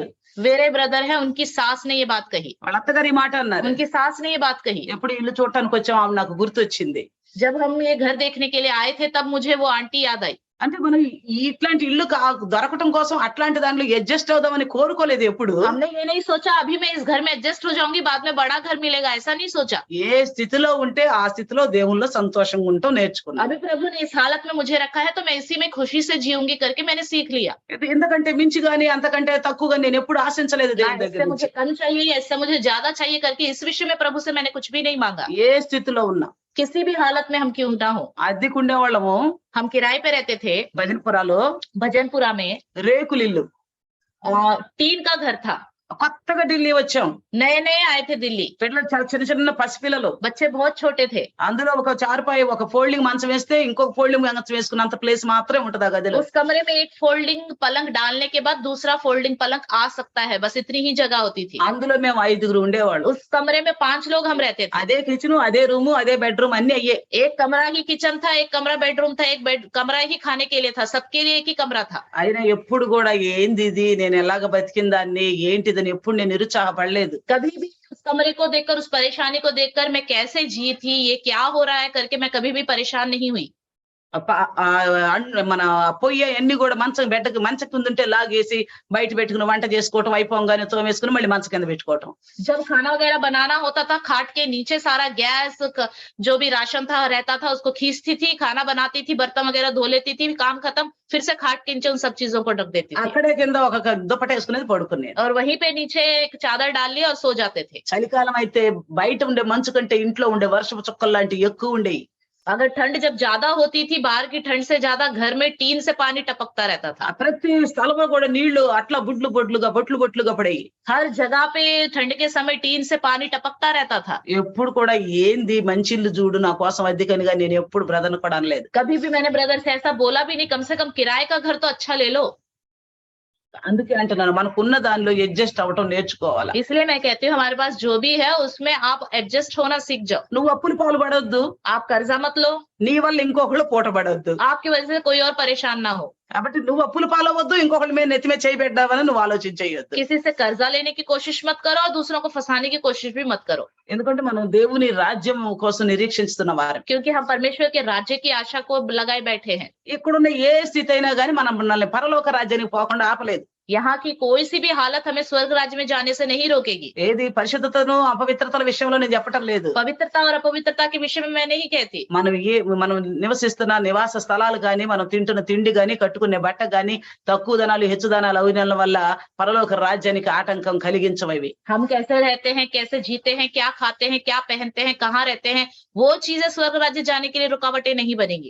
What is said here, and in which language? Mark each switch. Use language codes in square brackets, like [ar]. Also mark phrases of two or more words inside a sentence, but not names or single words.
[hi] मेरे ब्रदर है, उनकी सास ने ये बात कही, [te] వాళ్ళ అత్తగారు ఈ మాట అన్నారు. [hi] उनकी सास ने ये बात कही। [te] ఎప్పుడు ఇల్లు చూడటానికి వచ్చాం ఆమె నాకు గుర్తొచ్చింది. [hi] जब हम ये घर देखने के लिए आए थे तब मुझे वो आंटी याद आई। [te] అంటే మనం ఇట్లాంటి ఇల్లు దొరకటం కోసం అట్లాంటి దాంట్లో అడ్జస్ట్ అవుదామని కోరుకోలేదు ఎప్పుడు. [hi] हमने ये नहीं सोचा अभी मैं इस घर में एडजस्ट हो जाऊंगी, बाद में बड़ा घर मिलेगा, ऐसा नहीं सोचा। [te] ఏ స్థితిలో ఉంటే ఆ స్థితిలో దేవుళ్ళో సంతోషంగా ఉంటాం నేర్చుకున్నాను. [hi] अभी प्रभु ने इस हालत में मुझे रखा है तो मैं इसी में खुशी से जीऊंगी करके मैंने सीख लिया। [te] ఎందుకంటే మించి గాని అంతకంటే తక్కువగా నేను ఎప్పుడు ఆశించలేదు దేవుని దగ్గర [hi] इससे [te] నుంచి. [hi] मुझे कम चाहिए या इससे मुझे ज्यादा चाहिए करके इस विषय में प्रभु से मैंने कुछ भी नहीं मांगा। [te] ఏ స్థితిలో ఉన్నా [hi] किसी भी हालत में हम क्यों ना हो। [te] అద్దెకుండే వాళ్ళము. [hi] हम किराए पे रहते थे [te] భజనపురాలో [hi] भजनपुरा में, [te] రేకులిల్లు, [hi] टीन का घर था। [te] కొత్తగా ఢిల్లీ వచ్చాం. [hi] नए नए आए थे दिल्ली, [te] పిల్లలు చాలా చిన్న పసిపిల్లలు. [hi] बच्चे बहुत छोटे थे। [te] అందులో ఒక చారుపాయి ఒక ఫోల్డింగ్ మంచం వేస్తే ఇంకొక ఫోల్డింగ్ మంచం వేసుకున్నంత ప్లేస్ మాత్రమే ఉంటది ఆ గదిలో. [hi] उस कमरे में एक फोल्डिंग पलंग डालने के बाद दूसरा फोल्डिंग पलंग आ सकता है, बस इतनी ही जगह होती थी। [te] అందులో మేము 5 ఉండేవాళ్ళు. [hi] उस कमरे में 5 लोग हम रहते थे। [te] అదే కిచెన్, అదే రూము, అదే బెడ్రూమ్ అన్ని అయ్యే. [hi] एक कमरा ही किचन था, एक कमरा बेडरूम था, एक कमरा ही खाने के लिए था, सबके लिए एक ही कमरा था। [te] అయినా ఎప్పుడు కూడా ఏంది ఇది, నేను ఎలాగ బతికిన దాన్ని ఏంటిదని ఎప్పుడు నేను నిరుత్సాహపడలేదు. [hi] कभी भी उस कमरे को देखकर, उस परेशानी को देखकर मैं कैसे जी थी, ये क्या हो रहा है करके मैं कभी भी परेशान नहीं हुई। [te] మన పొయ్యి అన్ని కూడా మంచం కింద ఉంటే లాగేసి బయట పెట్టుకుని వంట చేసుకోవటం, అయిపోగానే తోమేసుకుని మళ్ళీ మంచం కింద పెట్టుకోవటం. [hi] जब खाना वगैरह बनाना होता था खाट के नीचे सारा गैस जो भी राशन था रहता था उसको खींचती थी, खाना बनाती थी, बर्तन वगैरह धो लेती थी, काम खत्म, फिर से खाट के नीचे उन सब चीजों को ढक देती थी [te] అక్కడే కింద ఒక దుప్పట వేసుకునేది పడుకునేది. [hi] और वहीं पे नीचे एक चादर डाल ली और सो जाते थे। [te] చలికాలం అయితే బయట ఉండే మంచు కంటే ఇంట్లో ఉండే వర్షపు చుక్కలు లాంటివి ఎక్కువ ఉండేవి. [hi] अगर ठंड जब ज्यादा होती थी, बाहर की ठंड से ज्यादा घर में टीन से पानी टपकता रहता था। [te] ప్రతి స్థలంలో కూడా నీళ్లు అట్లా బొట్లుగా పడేవి. [hi] हर जगह पे ठंड के समय टीन से पानी टपकता रहता था। [te] ఎప్పుడు కూడా ఏంది మంచిళ్ళు చూడు నా కోసం అద్దెకనిగా నేను ఎప్పుడు బ్రదర్ని కూడా అనలేదు. [hi] कभी भी मैंने ब्रदर से ऐसा बोला भी नहीं, कम से कम किराए का घर तो अच्छा ले लो। [te] అందుకే అంటున్నాను మనకున్న దానిలో అడ్జస్ట్ అవ్వటం నేర్చుకోవాలి. [hi] इसलिए मैं कहती हूँ हमारे पास जो भी है उसमें आप एडजस्ट होना सीख जाओ। [te] నువ్వు అప్పులు పాలు పడొద్దు, [hi] आप कर्जा मत लो, [te] నీ వల్ల ఇంకొకళ్ళు పూట పడొద్దు. [hi] आपकी वजह से कोई और परेशान ना हो। [te] కాబట్టి నువ్వు అప్పులు పాలవద్దు, ఇంకొకళ్ళ మీద నెత్తి మీద చేయి పెట్టావని నువ్వు ఆలోచించేయొద్దు. [hi] किसी से कर्जा लेने की कोशिश मत करो और दूसरों को फंसाने की कोशिश भी मत करो, [te] ఎందుకంటే మనం దేవుని రాజ్యం కోసం నిరీక్షిస్తున్న వారం. [hi] क्योंकि हम परमेश्वर के राज्य की आशा को लगाए बैठे हैं। [te] ఇక్కడున్న ఏ స్థితి అయినా గానీ మనం మనల్ని పరలోక రాజ్యానికి పోకుండా ఆపలేదు. [hi] यहाँ की कोई सी भी हालत हमें स्वर्ग राज्य में जाने से नहीं रोकेगी। [te] ఏది పరిశుద్ధతను అపవిత్రతల విషయంలో నేను చెప్పటం లేదు. [hi] पवित्रता और अपवित्रता के विषय में मैं नहीं कहती। [te] మనం నివసిస్తున్న నివాస స్థలాలు గాని, మనం తింటున్న తిండి గాని, కట్టుకునే బట్ట గాని, తక్కువ ధనాలు హెచ్చు ధనాలు అవినీల వల్ల పరలోక రాజ్యానికి ఆటంకం కలిగించవవి. [hi] हम कैसे रहते हैं, कैसे जीते हैं, क्या खाते हैं, क्या पहनते हैं, कहाँ रहते हैं, वो चीजें स्वर्ग राज्य जाने के लिए रुकावटें नहीं बनेगी।